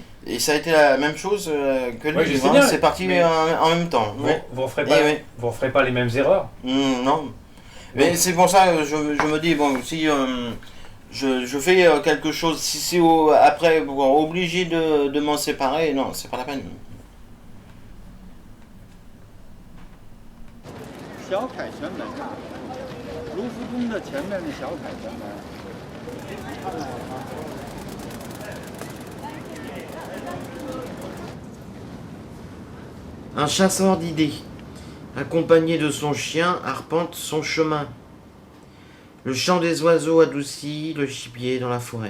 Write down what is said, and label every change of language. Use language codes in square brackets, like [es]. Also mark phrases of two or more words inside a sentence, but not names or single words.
[fr] Et ça a été la même chose que Ouais, je lui. sais bien, C'est parti mais- en même temps. Vous, Ouais. vous referez Eh pas, oui. vous referez pas les mêmes erreurs. Non. Mais c'est pour ça que je me dis, bon, si je fais quelque chose, si c'est après obligé de m'en séparer, non, c'est pas la peine. [zh] 小凯旋门，卢浮宫的前面的小凯旋门。 [fr] Un chasseur d'idées, accompagné de son chien, arpente son chemin. Le chant des oiseaux adoucit le gibier dans la forêt.